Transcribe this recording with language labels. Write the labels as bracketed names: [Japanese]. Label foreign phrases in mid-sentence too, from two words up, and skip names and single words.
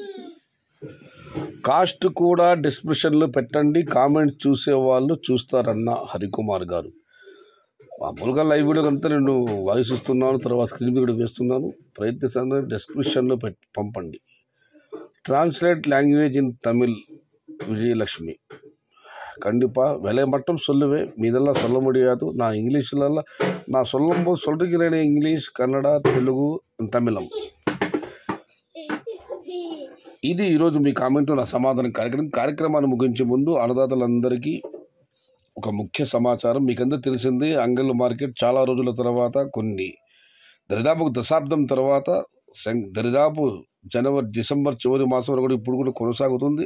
[Telugu] కాస్ట్ కూడా డిస్క్రిప్షన్లో పెట్టండి, కామెంట్ చూసేవాళ్ళు చూస్తారన్న హరికుమార్ గారు. మామూలుగా లైవ్ వీడియోకి అంతా నేను వాయిస్ ఇస్తున్నాను, తర్వాత స్క్రీన్ మీద కూడా వేస్తున్నాను. ప్రయత్నిస్తాను. డిస్క్రిప్షన్లో పంపండి. [English] translate language in Tamil. [Tamil] விஜயலட்சுமி. கண்டிப்பாக விலை மட்டும் சொல்லுவேன், மீதெல்லாம் சொல்ல முடியாது. நான் இங்கிலீஷ்லலாம் நான் சொல்லும்போது சொல்கிறேன், [Telugu] ఇంగ్లీష్, కన్నడ, తెలుగు, తమిళం. ఇది ఈరోజు మీ కామెంట్, నా సమాధానం కార్యక్రమాన్ని ముగించే ముందు అన్నదాతలందరికీ ఒక ముఖ్య సమాచారం. మీకందరూ తెలిసింది, అంగళ్ళ మార్కెట్ చాలా రోజుల తర్వాత, దరిదాపు దశాబ్దం తర్వాత, దరిదాపు డిసెంబర్ చివరి మాసం వరకు ఇప్పుడు కూడా కొనసాగుతుంది.